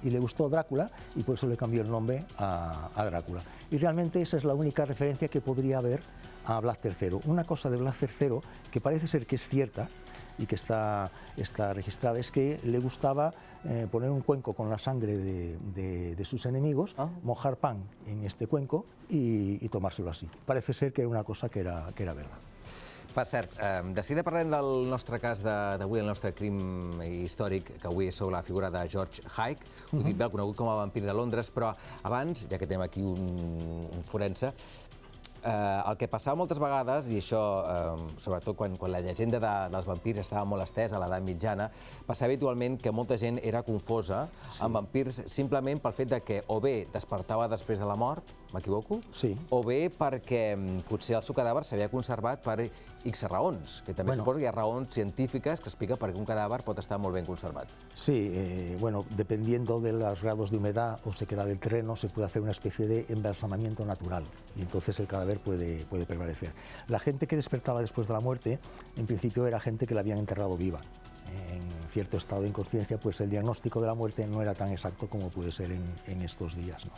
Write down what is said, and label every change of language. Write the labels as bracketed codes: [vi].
[es] Y le gustó Drácula y por eso le cambió el nombre a Drácula. Y realmente esa es la única referencia que podría haber a Blas III. Una cosa de Blas III que parece ser que es cierta y que está registrada es que le gustaba poner un cuenco con la sangre de sus enemigos, mojar pan en este cuenco y tomárselo así. Parece ser que era una cosa que era verdad. [ca] Per cert, de seguida parlem del nostre cas d'avui, el nostre crim històric, que avui és sobre la figura de George Hyde, ho dic bé, conegut com a vampir de Londres, però abans, ja que tenim aquí un forense, el que passava moltes vegades, i això sobretot quan la llegenda dels vampirs estava molt estesa a l'edat mitjana, passava habitualment que molta gent era confosa amb vampirs simplement pel fet de que o bé despertava després de la mort, m'equivoco? Sí. O bé perquè potser el seu cadàver s'havia conservat per X raons, que també suposo que hi ha raons científiques que expliquen per què un cadàver pot estar molt ben conservat. [es] Sí, bueno, dependiendo de los grados de humedad o sequedad del terreno, se puede hacer una especie de embalsamamiento natural y entonces el cadáver puede prevalecer. La gente que despertaba después de la muerte, en principio era gente que la habían enterrado viva. En cierto estado de inconsciencia, pues el diagnóstico de la muerte no era tan exacto como puede ser en estos días, ¿no?